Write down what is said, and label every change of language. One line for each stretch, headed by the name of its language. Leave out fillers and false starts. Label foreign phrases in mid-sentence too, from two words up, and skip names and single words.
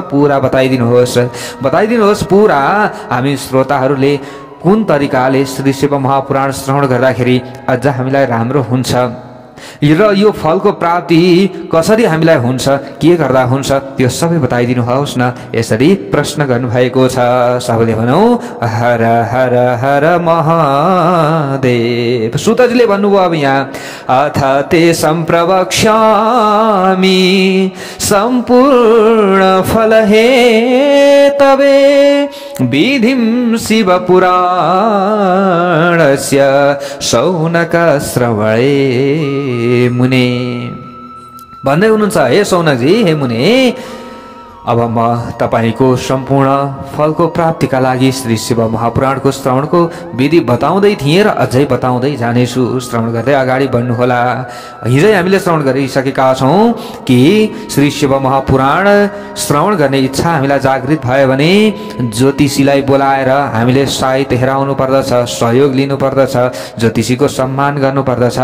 Nepali: पुरा बताइदिनुहोस् पुरा। हामी श्रोताहरूले कुन तरिकाले श्री शिव महापुराण श्रवण गर्दाखेरि अझ हामीलाई राम्रो हुन्छ र यो फलको प्राप्ति कसरी हामीलाई हुन्छ, के गर्दा हुन्छ, त्यो सबै बताइदिनुहोस् न। यसरी प्रश्न गर्नुभएको छ। सबैले भनौँ हर हर हर महादेव। सुतजीले भन्नुभयो अब यहाँ,
Sanskrit: अथ ते सम्प्रवक्ष्यामि सम्पूर्ण फल हे तवे विधिं शिवपुराणस्य शौनक श्रवणे मुने।
Nepali: भन्दै हुनुहुन्छ, हे शौनकजी, हे मुने, अब म तपाईको सम्पूर्ण फलको प्राप्तिका लागि श्री शिव महापुराणको श्रवणको विधि बताउँदै थिएँ र अझै बताउँदै जानेछु। श्रवण गर्दै अगाडि बढ्नुहोला। हिजै हामीले श्रवण गरिसकेका छौँ कि श्री शिव महापुराण श्रवण गर्ने इच्छा हामीलाई जागृत भयो भने ज्योतिषीलाई बोलाएर हामीले साइत हेराउनु पर्दछ, सहयोग लिनुपर्दछ, ज्योतिषीको सम्मान गर्नुपर्दछ।